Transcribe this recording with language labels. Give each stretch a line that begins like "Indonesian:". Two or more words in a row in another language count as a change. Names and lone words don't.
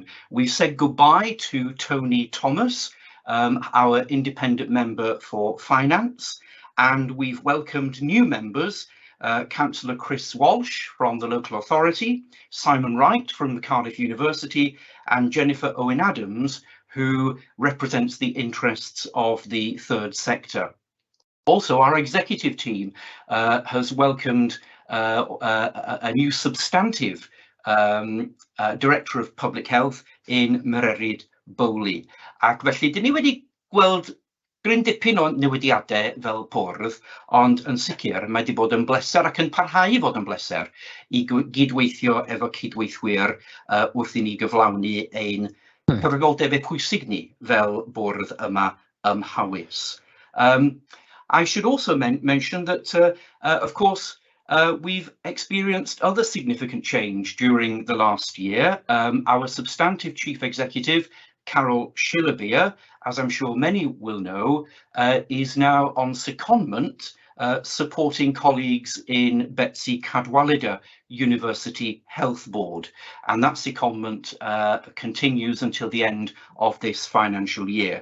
English: We've said goodbye to Tony Thomas, our independent member for finance, and we've welcomed new members, Councillor Chris Walsh from the local authority, Simon Wright from the Cardiff University, and Jennifer Owen-Adams, who represents the interests of the third sector. Also, our executive team has welcomed a new substantive Director of Public Health in Mererid Bowley.
Welsh: Ac felly, dyn ni wedi gweld gryn dipyn o newidiadau fel bwrdd, ond yn sicr mae wedi bod yn bleser ac yn parhau I fod yn bleser I gydweithio efo cydweithwyr wrth I ni gyflawni ein cyfrifoldebau pwysig ni fel bwrdd yma ymhawys.
English: I should also mention that, of course, we've experienced other significant change during the last year. Our substantive chief executive, Carol Schillerbeer, as I'm sure many will know, is now on secondment, supporting colleagues in Betsy Cadwaladr University Health Board, and that secondment continues until the end of this financial year.